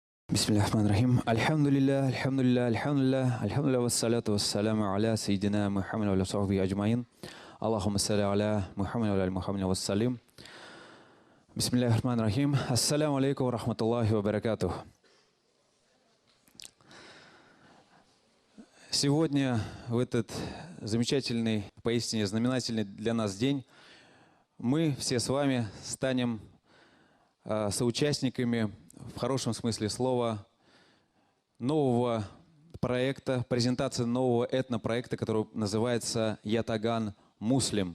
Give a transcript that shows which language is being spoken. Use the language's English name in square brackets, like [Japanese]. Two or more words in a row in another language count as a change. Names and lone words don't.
[Arabic] بسم الله الرحمن الرحيم. الحمد لله، الحمد لله، الحمد لله، الحمد لله، والصلاة والسلام على سيدنا محمد وعلى صحبه أجمعين. اللهم صل على محمد وعلى محمد وسلم. بسم الله الرحمن الرحيم. السلام عليكم ورحمة الله وبركاته. [Russian] Сегодня, в этот замечательный, поистине знаменательный для нас день, мы все с вами станем соучастниками, в хорошем смысле слова, нового проекта, презентации нового этнопроекта, который называется «Ятаган Муслим».